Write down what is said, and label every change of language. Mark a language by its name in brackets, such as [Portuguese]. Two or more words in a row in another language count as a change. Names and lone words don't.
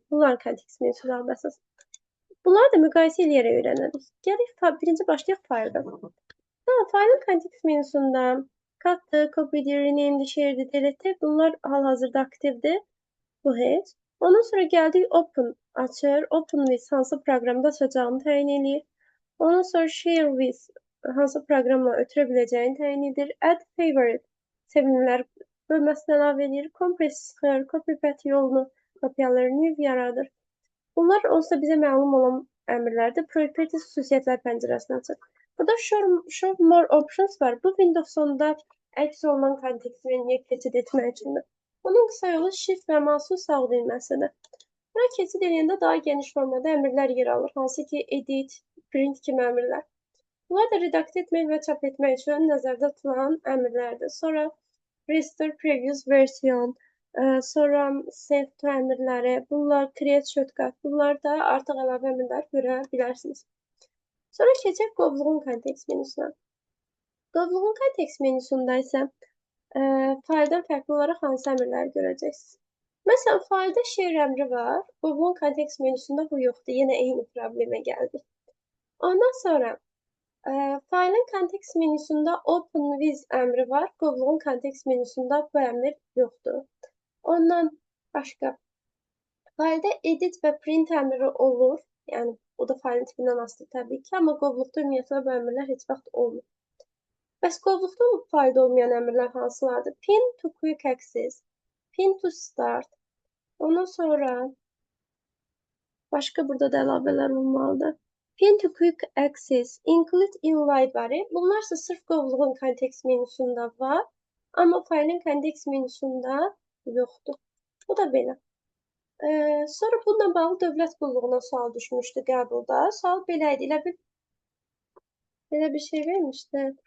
[Azerbaijani] Bunlar kontekst menyusu qalmasız. Bunları da müqayisə edərək öyrənərik. Gələk birinci başlayaq fayldan. Faylın kontekst menyusunda [English] cut'dı, copy'di, rename'di, share'di, delete'di. [Azerbaijani] Bunlar hal-hazırda aktivdir. Bu heç. Ondan sonra gəldik open açır. [English] Open with [Azerbaijani] hansı proqramda açacağını təyin eləyir. Ondan sonra [English] share with [Azerbaijani] hansı proqramla ötürə biləcəyini təyin edir. [English] Add favorite [Azerbaijani] sevimlilər bölməsini əlavə edir. Compress çıxır, [English] copy path [Azerbaijani] yolunu kopyaları new yaradır. Bunlar onsuz da bizə məlum olan əmrlərdir. Properties xüsusiyyətlər pəncərəsini açır. Burada [English] show more options [Azerbaijani] var. Bu Windows 10-da əks olunan kontekst menyuya keçid etmək üçündür. Onun qısa yolu shift və mouse'un sağ düyməsidir. Buna keçid edəndə daha geniş formada əmrlər yer alır. Hansı ki [English] edit, print [Azerbaijani] kimi əmrlər. Bunlar da redaktə etmək və çap etmək üçün nəzərdə tutulan əmrlərdir. Sonra [English] restore previous version, [Azerbaijani] sonra [English] save to [Azerbaijani] əmrləri, bunlar [English] create shortcut, [Azerbaijani] bunlar da artıq əlavə əmrlər görə bilərsiniz. Sonra keçək qovluğun kontekst menyusuna. Qovluğun kontekst menyusunda isə fayldan fərqli olaraq hansı əmrləri görəcəksiniz. Məsələn, faylda share əmri var, qovluğun kontekst menyusunda bu yoxdur. Yenə eyni problemə gəldik. Ondan sonra faylın kontekst menyusunda [English] open with [Azerbaijani] əmri var, qovluğun kontekst menyusunda bu əmr yoxdur. Ondan başqa faylda edit və print əmri olur. Yəni, o da faylın tipindən asılı təbii ki, amma qovluqda ümumiyyətlə bu əmrlər heç vaxt olmur. Bəs qovluqda olub fayda olmayan əmrlər hansılardır? [English] Pin to quick access, pin to start. [Azerbaijani] Ondan sonra başqa burada da əlavələr olmalıdır. [English] Pin to quick access, include in library. [Azerbaijani] Bunlar ise sırf qovluğun kontekst menüsündə var, amma faylın kontekst menüsündə yoxdur. Bu da belə. Sonra bununla bağlı dövlət qulluğuna sual düşmüşdü qəbulda. Sual belə idi. Belə bir şey vermişdi.